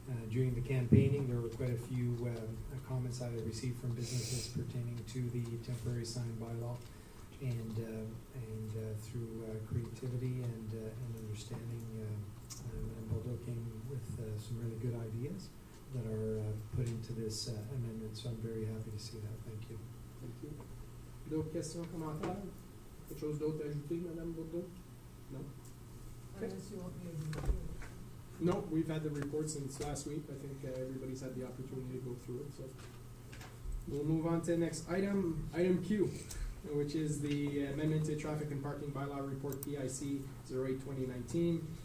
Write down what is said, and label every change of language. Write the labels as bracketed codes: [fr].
[en] During the campaigning, there were quite a few comments I received from businesses pertaining to the temporary sign bylaw, and through creativity and understanding, Madame Bourdeau came with some really good ideas that are put into this amendment, so I'm very happy to see that. Thank you. Thank you. [fr] D'autres questions, commentaires? Quelque chose d'autre à ajouter, Madame Bourdeau? [en] No? Okay. Unless you want me to do it. No, we've had the report since last week. I think everybody's had the opportunity to go through it, so. We'll move on to the next item, item Q, which is the amendment to traffic and parking bylaw report PIC 08-2019.